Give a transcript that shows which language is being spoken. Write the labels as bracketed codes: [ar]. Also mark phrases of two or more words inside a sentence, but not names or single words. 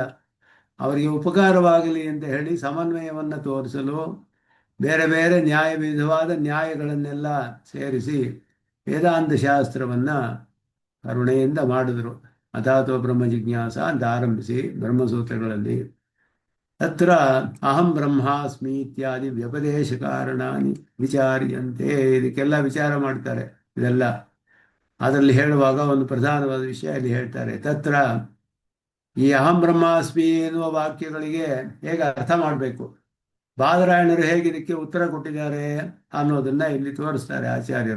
[kn] ಅವರಿಗೆ ಉಪಕಾರವಾಗಲಿ ಅಂತ ಹೇಳಿ ಸಮನ್ವಯವನ್ನು ತೋರಿಸಲು ಬೇರೆ ಬೇರೆ ವಿಧವಾದ ನ್ಯಾಯಗಳನ್ನೆಲ್ಲ ಸೇರಿಸಿ ವೇದಾಂತ ಶಾಸ್ತ್ರವನ್ನು ಕರುಣೆಯಿಂದ ಮಾಡಿದ್ರು. [sa] ಅಥಾತೋ ಬ್ರಹ್ಮ ಜಿಜ್ಞಾಸ [kn] ಅಂತ ಆರಂಭಿಸಿ ಬ್ರಹ್ಮಸೂತ್ರಗಳಲ್ಲಿ [sa] ತತ್ರ ಅಹಂ ಬ್ರಹ್ಮಾಸ್ಮಿ ಇತ್ಯಾದಿ ವ್ಯಪದೇಶ ಕಾರಣಾನಿ ವಿಚಾರ್ಯಂತೆ. [kn] ಇದಕ್ಕೆಲ್ಲ ವಿಚಾರ ಮಾಡ್ತಾರೆ. ಇದೆಲ್ಲ ಅದರಲ್ಲಿ ಹೇಳುವಾಗ ಒಂದು ಪ್ರಧಾನವಾದ ವಿಷಯ ಇಲ್ಲಿ ಹೇಳ್ತಾರೆ. ತತ್ರ ಈ [sa] ಅಹಂ ಬ್ರಹ್ಮಾಸ್ಮಿ [kn] ಎನ್ನುವ ವಾಕ್ಯಗಳಿಗೆ ಹೇಗೆ ಅರ್ಥ ಮಾಡಬೇಕು, ಬಾದರಾಯಣರು ಹೇಗೆ ಇದಕ್ಕೆ ಉತ್ತರ ಕೊಟ್ಟಿದ್ದಾರೆ ಅನ್ನೋದನ್ನ ಇಲ್ಲಿ ತೋರಿಸ್ತಾರೆ ಆಚಾರ್ಯರು.